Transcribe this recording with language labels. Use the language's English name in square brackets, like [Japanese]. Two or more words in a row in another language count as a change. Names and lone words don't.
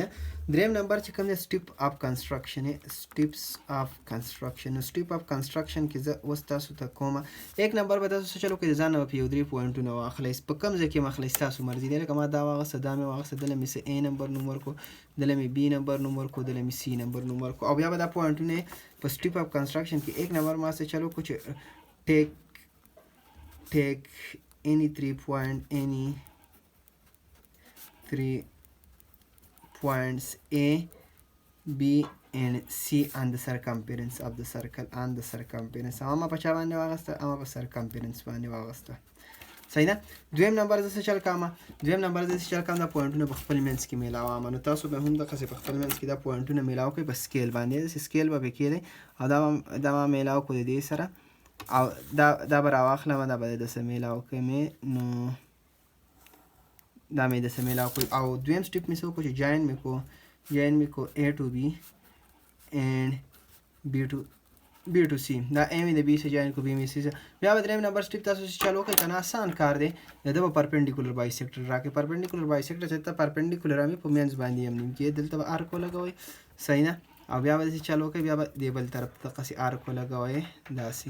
[Pashto] دریم نمبر چې کوم دی [English] step of construction. [Pashto] نو [English] step of construction [Pashto] کې زه اوس تاسو ته کومه 1 نمبر به تاسو څه چلو کوئ، د ځان نه به په یو 3 پوینټونه واخلئ. په کوم ځای کې مخلئ ستاسو مرضي دی. لکه ما دا واغسته، دا مې واغسته، دله مې څه A نمبر نوم ورکړو، دله مې B نمبر نوم ورکړو، دله مې C نمبر نوم ورکړو. او بیا به دا پوینټونه په [English] step of construction [Pashto] کې 1 نمبر ما څه چلو کو چې [English] take any 3 points A, B and C on the circumference of the circle. [Pashto] اما په چا باندې واغسته؟ اما په circumference باندې واغسته. صحیح ده. دویم نمبر زه څه چل کوم؟ دا پوینټونه په خپل منځ کې میلاوم. نو تاسو به هم دقسې په خپل منځ کې دا پوینټونه میلاو کوئ په سکیل باندې. داسې سکیل به پکې دی او دا به میلاو کړو د دې سره او دا به راواخلم، دا به داسې میلاو کومې. نو دا مې داسې میلاو کړو. او دویم سټیپ مې څه وکړو چې جاین مې کو [English] A to B and B to C. [Pashto] دا A مې د B سره جاین کو، B مې C سره. بیا به دریم نمبر سټیپ تاسو چالو کوئ که نه، آسان کار دی. دا به [English] perpendicular bisector [Pashto] راکړي. [English] perpendicular bisector [Pashto] چې ته پرپنډیکولر هم په منځ باندې هم نیم کې دلته به آرک ولګوئ. صحیح نه. او بیا به داسې چالو کوئ، بیا به دې بل طرف ته دقسې آرک ولګوئ داسې.